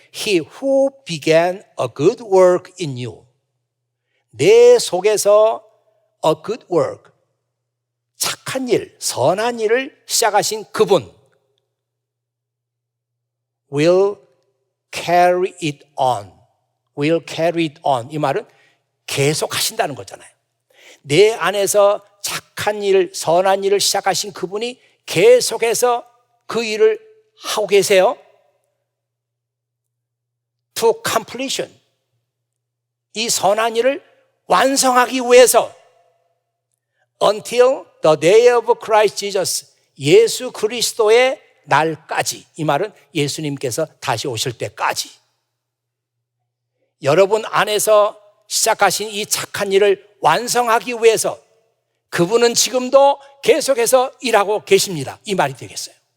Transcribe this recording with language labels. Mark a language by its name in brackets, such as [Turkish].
[English] He who began a good work in you. [Korean] 내 속에서 [English] a good work, [Korean] 착한 일, 선한 일을 시작하신 그분 [English] will carry it on. will carry it on. [Korean] 이 말은 계속 하신다는 거잖아요. 내 안에서 착한 일, 선한 일을 시작하신 그분이 계속해서 그 일을 하고 계세요. [English] To completion. [Korean] 이 선한 일을 완성하기 위해서 [English] until the day of Christ Jesus. [Korean] 예수 그리스도의 날까지. 이 말은 예수님께서 다시 오실 때까지. 여러분 안에서 시작하신 이 착한 일을 완성하기 위해서 그분은 지금도 계속해서 일하고 계십니다. 이 말이 되겠어요.